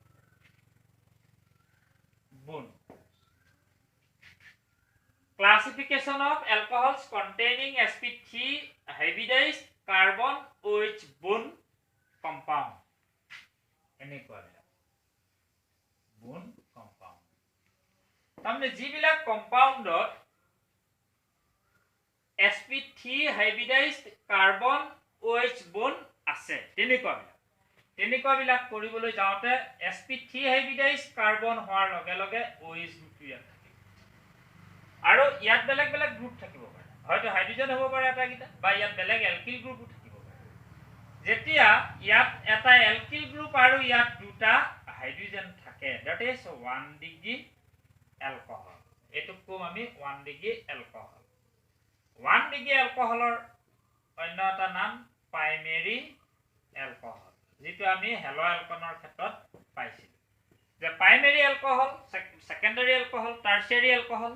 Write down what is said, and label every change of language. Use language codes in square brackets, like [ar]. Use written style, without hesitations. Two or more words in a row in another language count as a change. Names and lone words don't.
[en] Classification of alcohols containing sp3 hybridized carbon OH bond compound. এনেকুৱা bond compound. [as] তাৰমানে যিবিলাক কম্পাউণ্ডত [en] sp3 hybridized carbon OH bond [as] আছে তেনেকুৱাবিলাক কৰিবলৈ যাওঁতে [en] sp3 hybridized carbon [as] হোৱাৰ লগে লগে OH গ্ৰুপটো ইয়াত থাকিব আৰু ইয়াত বেলেগ বেলেগ গ্ৰুপ থাকিব পাৰে। হয়তো হাইড্ৰোজেন হ'ব পাৰে এটাকিটা, বা ইয়াত বেলেগ এলকিল গ্ৰুপো থাকিব পাৰে। যেতিয়া ইয়াত এটা [en] alkyl group [as] আৰু ইয়াত দুটা হাইড্ৰোজেন থাকে, [en] that is 1 degree alcohol. [as] এইটোক কম আমি 1 [en] degree alcohol. [as] 1 ডিগ্ৰী এলকহলৰ অন্য এটা নাম [en] primary alcohol, [as] যিটো আমি [en] halo alkane [as] ক্ষেত্ৰত পাইছিলোঁ যে [en] primary alcohol, secondary alcohol, tertiary alcohol.